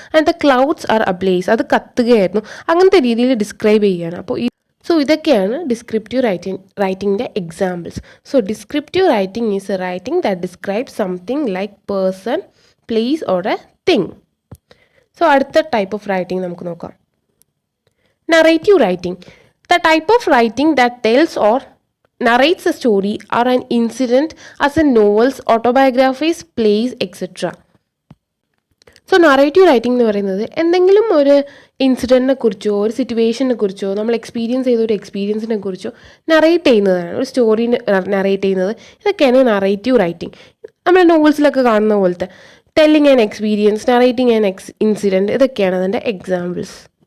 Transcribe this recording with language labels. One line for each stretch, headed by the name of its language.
English: and the clouds are ablaze,
Malayalam: അത് കത്തുകയായിരുന്നു. അങ്ങനത്തെ രീതിയിൽ ഡിസ്ക്രൈബ് ചെയ്യുകയാണ്. അപ്പോൾ ഇതൊക്കെയാണ് descriptive റൈറ്റിംഗിൻ്റെ examples.
English: So descriptive writing is a writing that describe something like person, place or a thing.
Malayalam: So അടുത്ത type of writing നമുക്ക് നോക്കാം.
English: Narrative writing. The type of writing that tells or narrates a story or an incident as in novels, autobiographies, plays, etc.
Malayalam: So narrative writing എന്ന് പറയുന്നത് എന്തെങ്കിലും ഒരു ഇൻസിഡൻറ്റിനെ കുറിച്ചോ ഒരു സിറ്റുവേഷനെ കുറിച്ചോ നമ്മൾ എക്സ്പീരിയൻസ് ചെയ്ത ഒരു എക്സ്പീരിയൻസിനെ കുറിച്ചോ നറേറ്റ് ചെയ്യുന്നതാണ്, ഒരു സ്റ്റോറി നറേറ്റ് ചെയ്യുന്നത്. ഇതൊക്കെയാണ് നറേറ്റീവ് റൈറ്റിംഗ്. നമ്മൾ നോവൽസിലൊക്കെ കാണുന്ന പോലത്തെ
English: telling an experience, narrating an incident,
Malayalam: ഇതൊക്കെയാണ് അതിൻ്റെ എക്സാമ്പിൾസ്.